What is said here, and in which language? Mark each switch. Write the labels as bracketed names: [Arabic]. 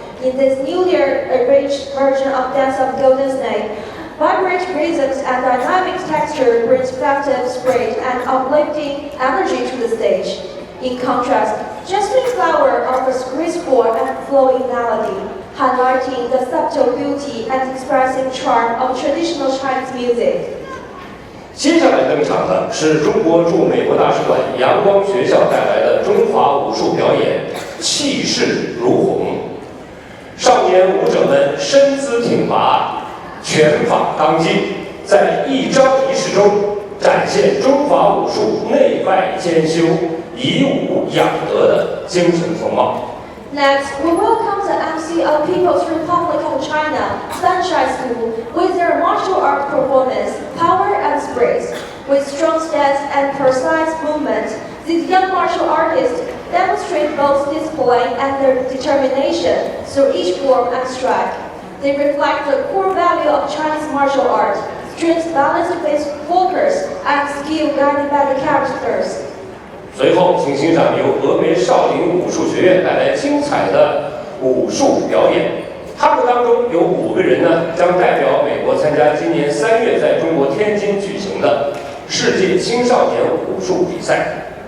[English] In this newly arranged version of Dance of Golden Snake, vibrant rhythms and dynamic texture brings festive spirit and uplifting energy to the stage. In contrast, Jasmine Flower offers graceful and flowing melody, highlighting the subtle beauty and expressive charm of traditional Chinese music. [Chinese] 接下来登场的是中国驻美国大使馆阳光学校带来的中华武术表演，气势如虹。少年舞者们身姿挺拔，拳法刚劲，在一招一式中展现中华武术内外兼修、以武养德的精神风貌。 [English] Next, we welcome the MC of People's Republic of China, Sunshine School, with their martial art performance, Power and Spirit. With strong stance and precise movement, these young martial artists demonstrate both discipline and their determination through each form and strike. They reflect the core value of Chinese martial art, strength, balance, focus, and skill guided by the characters. [Chinese] 随后，请欣赏由峨眉少林武术学院带来精彩的武术表演。他们当中有5个人呢，将代表美国参加今年3月在中国天津举行的世界青少年武术比赛。